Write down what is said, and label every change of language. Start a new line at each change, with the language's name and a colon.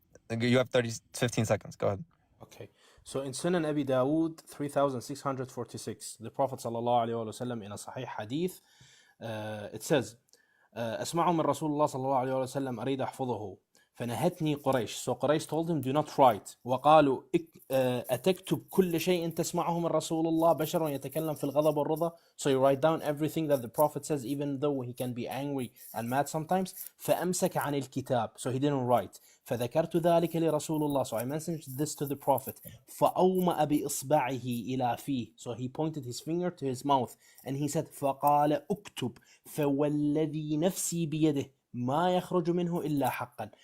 English: You have 15 seconds. Go ahead. Okay, so in Sunan Abi Dawood 3646, the Prophet sallallahu alaihi wasallam in a Sahih Hadith, it says,
Arabic: أسمعه من رسول الله صلى الله عليه وسلم أريد أحفظه فنهتني قريش.
English: So Quraysh told him, do not write.
Arabic: وقالوا أتكتب كل شيء تسمعه من رسول الله بشر يتكلم في الغضب والرضا.
English: So you write down everything that the Prophet says, even though he can be angry and mad sometimes.
Arabic: فأمسك عن الكتاب.
English: So he didn't write.
Arabic: فذكرت ذلك لرسول الله.
English: So I mentioned this to the Prophet.
Arabic: فأومأ بإصبعه إلى فيه.
English: So he pointed his finger to his mouth and he said
Arabic: فقال اكتب فوالذي نفسي بيده ما يخرج منه إلا حقا.